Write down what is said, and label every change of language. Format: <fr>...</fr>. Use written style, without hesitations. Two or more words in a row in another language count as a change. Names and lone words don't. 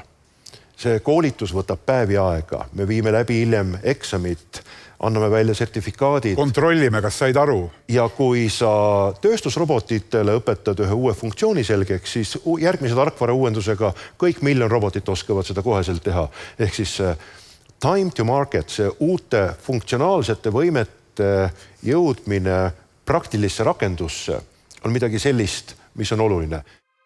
<et>See koolitus võtab päevi aega. Me viime läbi hiljem eksamit, anname välja sertifikaadid. Kontrollime, kas said aru. Ja kui sa tööstusrobotitele õpetad ühe uue funktsiooni selgeks, siis järgmise tarkvara uuendusega kõik 1 miljon robotit oskavad seda koheselt teha. Ehk siis</et> <en>time to market,</en> <et>see uute funktsionaalsete võimete jõudmine praktilisse rakendusse on midagi sellist, mis on oluline.</et>